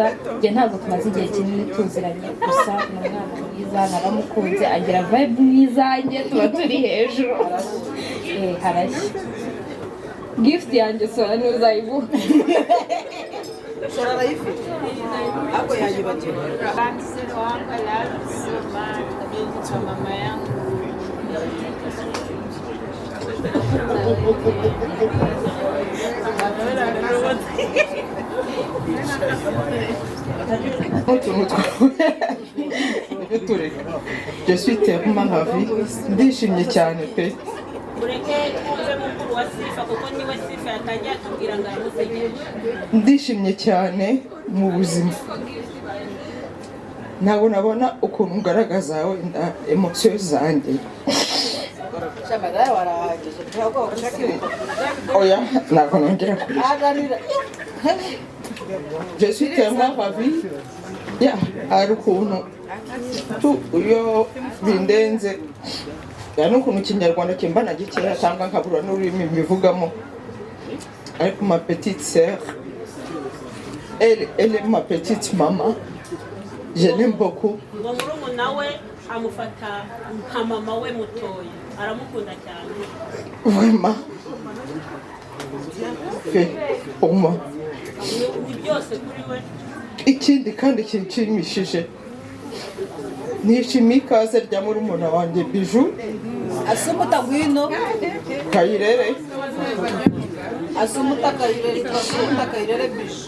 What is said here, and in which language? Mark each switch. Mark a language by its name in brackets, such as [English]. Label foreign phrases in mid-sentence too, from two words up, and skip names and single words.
[Kinyarwanda] Njye ntabwo tumaze igihe kinini tuziranye, gusa ni umwana mwiza, naramukunze, agira vibe mwiza, njye tuba turi hejuru. Harashya. Gift yanjye sora ntuzayiguha. Sora arayifite ako yayibagiwe. [Swahili] Mama yangu [French] Je suis tellement ravie, [Kinyarwanda] ndishimye cyane pe. Ndishimye cyane mu buzima, ntabwo nabona ukuntu ngaragaza wenda emosiyo zanjye. Oya, ntabwo nongera kurira. [French] Je suis tellement ravie. [Kinyarwanda] Hari ukuntu iyo bindenze, hari n'ukuntu ikinyarwanda kimbana gikeya cyangwa nkabura n'ururimi mbivugamo. [French] Ariko ma petite sœur, elle est ma petite maman. Je l'aime beaucoup. [Kinyarwanda] Murumuna we amufata nka mama we mutoya, aramukunda cyane. [French] Vraiment. Fait pour moi. [Kinyarwanda] Ni byose kuri we. Ikindi kandi kinshimishije, nishimiye ikaze rya murumuna wanjye Bijou. Asumuta gwino. Kayirere. Asumuta Kayirere Bijou.